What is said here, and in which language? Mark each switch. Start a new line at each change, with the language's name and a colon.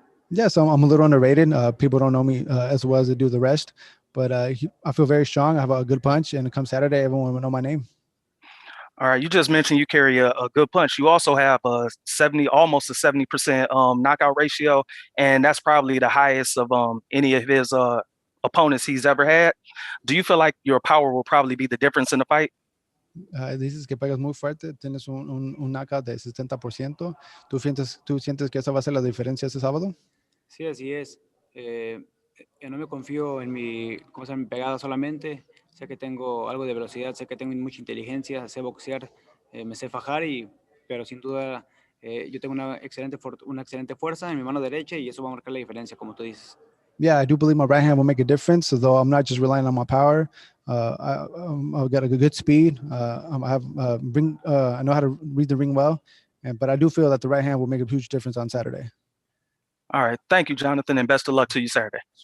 English: Yeah, so I'm a little underrated. People don't know me as well as they do the rest, but I feel very strong. I have a good punch, and come Saturday, everyone will know my name. All right, you just mentioned you carry a good punch. You also have almost a 70% knockout ratio, and that's probably the highest of any of his opponents he's ever had. Do you feel like your power will probably be the difference in the fight?
Spanish: Dices que pegas muy fuerte, tienes un knockout de 70%. ¿Tú sientes que esa va a ser la diferencia este sábado? Sí, así es. No me confío en mi pegada solamente. Sé que tengo algo de velocidad, sé que tengo mucha inteligencia, sé boxear, me sé fajar, pero sin duda yo tengo una excelente fuerza en mi mano derecha y eso va a marcar la diferencia, como tú dices.
English: Yeah, I do believe my right hand will make a difference. Although I'm not just relying on my power. I've got a good speed. I know how to read the ring well, but I do feel that the right hand will make a huge difference on Saturday. All right. Thank you, Jonathan, and best of luck to you Saturday.